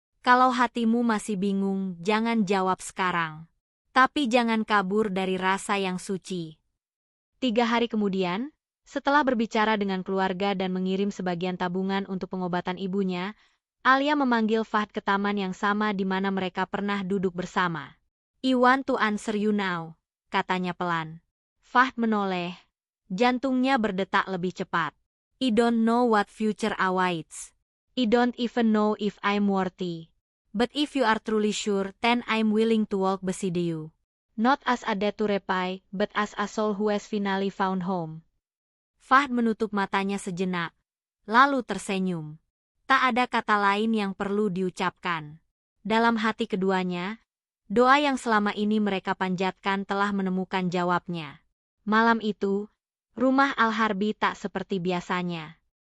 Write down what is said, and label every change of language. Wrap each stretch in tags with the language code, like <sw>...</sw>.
<id>Kalau hatimu masih bingung, jangan jawab sekarang. Tapi jangan kabur dari rasa yang suci. 3 hari kemudian, setelah berbicara dengan keluarga dan mengirim sebagian tabungan untuk pengobatan ibunya, Alia memanggil Fahd ke taman yang sama di mana mereka pernah duduk bersama.</id> <en>I want to answer you now,</en> <id>katanya pelan. Fahd menoleh, jantungnya berdetak lebih cepat.</id> <en>I don't know what future awaits. I don't even know if I'm worthy. But if you are truly sure, then I'm willing to walk beside you. Not as a debt to repay, but as a soul who has finally found home.</en> <id>Fahd menutup matanya sejenak, lalu tersenyum. Tak ada kata lain yang perlu diucapkan. Dalam hati keduanya, doa yang selama ini mereka panjatkan telah menemukan jawabnya. Malam itu, rumah Al-Harbi tak seperti biasanya.</id>